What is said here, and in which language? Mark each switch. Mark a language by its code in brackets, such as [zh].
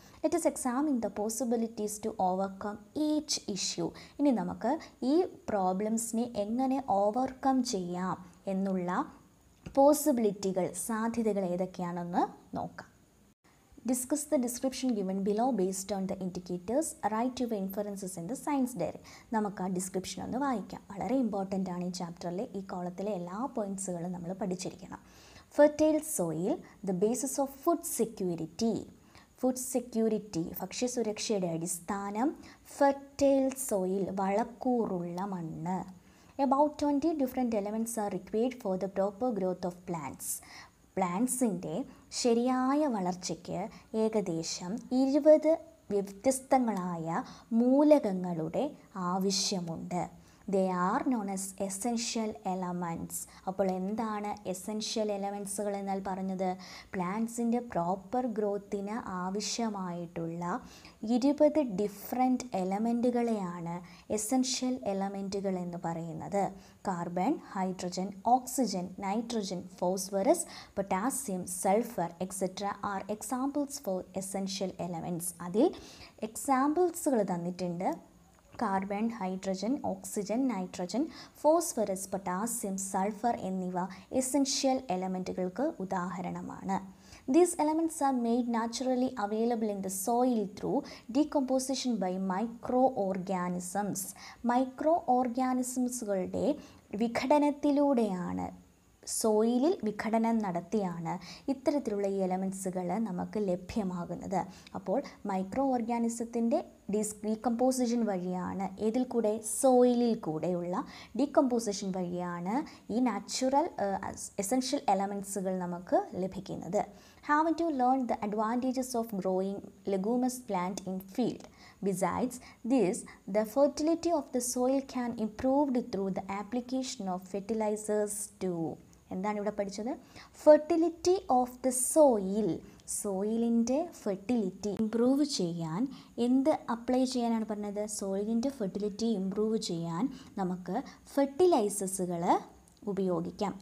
[en] Let us examine the possibilities to overcome each issue. [ml] ഇനി നമുക്ക് ഈ പ്രോബ്ലംസിനെ എങ്ങനെ ഓവർകം ചെയ്യാം എന്നുള്ള പോസിബിലിറ്റികൾ, സാധ്യതകൾ ഏതൊക്കെയാണെന്ന് നോക്കാം. [en] Discuss the description given below based on the indicators. Write your inferences in the science diary. [ml] നമുക്ക് ആ ഡിസ്ക്രിപ്ഷൻ ഒന്ന് വായിക്കാം. വളരെ ഇമ്പോർട്ടൻ്റ് ആണ് ഈ ചാപ്റ്ററിലെ ഈ കോളത്തിലെ എല്ലാ പോയിൻറ്റ്സുകളും നമ്മൾ പഠിച്ചിരിക്കണം. [en] Fertile soil, the basis of food security. [ml] Food security, ഭക്ഷ്യസുരക്ഷയുടെ അടിസ്ഥാനം. ഫെർട്ടൈൽ സോയിൽ, വളക്കൂറുള്ള മണ്ണ്. [en] About 20 different elements are required for the proper growth of plants. [ml] പ്ലാന്റ്സിൻ്റെ ശരിയായ വളർച്ചയ്ക്ക് ഏകദേശം 20 വ്യത്യസ്തങ്ങളായ മൂലകങ്ങളുടെ ആവശ്യമുണ്ട്. [en] They are known as essential elements. [ml] അപ്പോൾ എന്താണ് എസെൻഷ്യൽ എലമെൻസുകൾ എന്നാൽ പറഞ്ഞത്? പ്ലാന്റ്സിൻ്റെ പ്രോപ്പർ ഗ്രോത്തിന് ആവശ്യമായിട്ടുള്ള 20 ഡിഫറെൻറ്റ് എലമെൻറ്റുകളെയാണ് എസെൻഷ്യൽ എലമെൻറ്റുകൾ എന്ന് പറയുന്നത്. [en] Carbon, hydrogen, oxygen, nitrogen, phosphorus, potassium, sulphur etcetera are examples for essential elements. [ml] അതിൽ എക്സാമ്പിൾസുകൾ തന്നിട്ടുണ്ട്. Carbon, hydrogen, oxygen, nitrogen, phosphorus, potassium, sulphur എന്നിവ എസെൻഷ്യൽ എലമെൻറ്റുകൾക്ക് ഉദാഹരണമാണ്. [en] These elements are made naturally available in the soil through decomposition by microorganisms. [ml] മൈക്രോഓർഗാനിസംസുകളുടെ വിഘടനത്തിലൂടെയാണ്, സോയിലിൽ വിഘടനം നടത്തിയാണ് ഇത്തരത്തിലുള്ള ഈ എലമെൻസുകൾ നമുക്ക് ലഭ്യമാകുന്നത്. അപ്പോൾ മൈക്രോ ഓർഗാനിസത്തിൻ്റെ ഡീകമ്പോസിഷൻ വഴിയാണ്, ഏതിൽ കൂടെ? സോയിലിൽ കൂടെയുള്ള ഡീകമ്പോസിഷൻ വഴിയാണ് ഈ നാച്ചുറൽ എസെൻഷ്യൽ എലമെൻസുകൾ നമുക്ക് ലഭിക്കുന്നത്. [en] Having to learn the advantages of growing leguminous plant in field. Besides this, the fertility of the soil can improved through the application of fertilizers too. [ml] എന്താണ് ഇവിടെ പഠിച്ചത്? [en] fertility of the soil, [ml] സോയിലിൻ്റെ fertility improve ചെയ്യാൻ എന്ത് apply ചെയ്യാനാണ് പറഞ്ഞത്? സോയിലിൻ്റെ fertility improve ചെയ്യാൻ നമുക്ക് ഫെർട്ടിലൈസേഴ്സുകൾ ഉപയോഗിക്കാം.